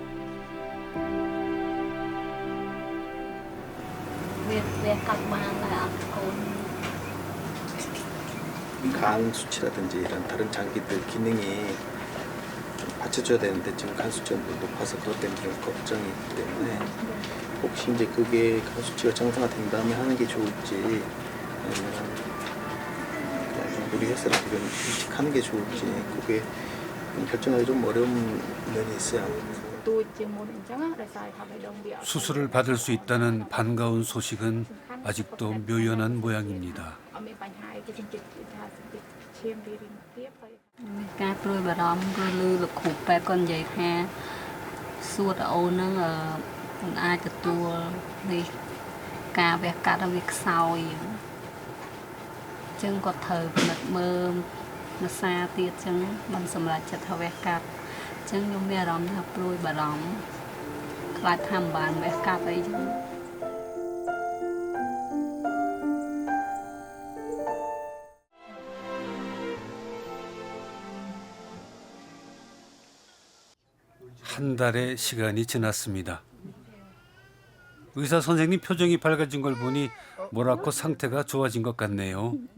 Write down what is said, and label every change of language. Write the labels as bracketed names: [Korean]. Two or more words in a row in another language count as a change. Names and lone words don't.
[Korean] 간 수치라든지 이런 다른 장기들 기능이 좀 받쳐줘야 되는데 지금 간 수치가 높아서 그것 때문에 좀 걱정이 있기 때문에 혹시 이제 그게 간 수치가 정상화된 다음에 하는 게 좋을지 아니면 그냥 무리해서 지금 일찍 하는 게 좋을지 그게 결정하기 좀 어려운 면이 있어요. 수술을 받을 수 있다는 반가운 소식은 아직도 묘연한 모양입니다. [Khmer] ការព្រួយបារម្ភគឺលឺលោកគ្រូពេទ្យគាត់និយាយថាសួតអូនហ្នឹងមិនអាចទទួលនេះការវះកាត់វាខ្សោយអញ្ចឹងគាត់ត្រូវពិនិត្យមើលភាសាទៀតអញ្ចឹងមិនសម្រេចចិត្តថាវះកាត់អញ្ចឹងខ្ញុំមានអារម្មណ៍ថាព្រួយបារម្ភខ្លាចថាមិនបានវះកាត់អីចឹង [Korean] 한 달의 시간이 지났습니다. 의사 선생님 표정이 밝아진 걸 보니 모라콧 상태가 좋아진 것 같네요.